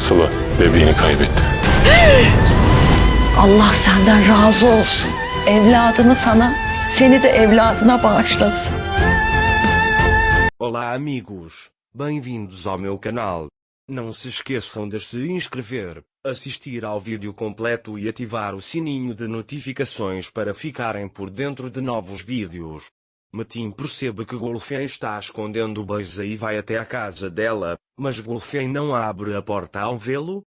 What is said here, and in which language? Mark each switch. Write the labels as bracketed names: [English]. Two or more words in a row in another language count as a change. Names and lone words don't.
[Turkish] Sıla bebeğini kaybetti. Allah senden razı olsun. Evladını sana, seni de evladına bağışlasın. [Portuguese] Olá amigos, bem-vindos ao meu canal. Não se esqueçam de se inscrever, assistir ao vídeo completo e ativar o sininho de notificações para ficarem por dentro de novos vídeos. Metin percebe que Golfem está escondendo Beisa e vai até a casa dela, mas Golfem não abre a porta ao vê-lo.